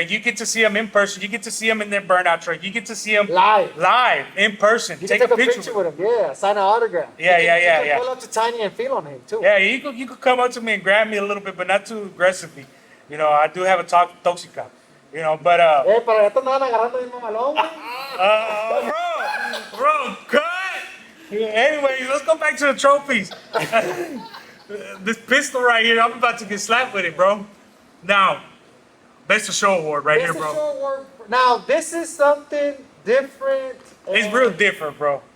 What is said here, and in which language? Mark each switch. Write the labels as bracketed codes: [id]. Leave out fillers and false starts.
[en] You get to see them in person. You get to see them in their burnout truck. You get to see them Live. in person. You can take a picture with him. Yeah, sign an autograph. You can pull up to Tiny and feel on him too. Yeah, you could come up to me and grab me a little bit, but not too aggressively. You know, I do have a toxica. You know, but [es] Pero estos andan agarrando el mamalón, güey. [en] bro, cut. Anyways, let's go back to the trophies. This pistol right here, I'm about to get slapped with it, bro. Now, best of show award right here, bro. Show award. Now, this is something different. It's real different, bro.